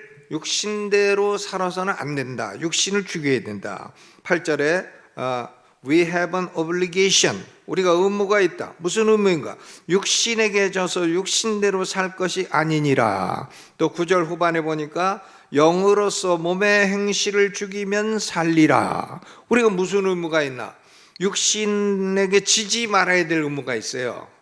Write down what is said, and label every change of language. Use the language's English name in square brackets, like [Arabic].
[Korean] 육신대로 살아서는 안 된다. 육신을 죽여야 된다. 8절에 [English] We have an obligation. [Korean] 우리가 의무가 있다. 무슨 의무인가? 육신에게 져서 육신대로 살 것이 아니니라. 또 9절 후반에 보니까 영으로서 몸의 행실을 죽이면 살리라. 우리가 무슨 의무가 있나? 육신에게 지지 말아야 될 의무가 있어요.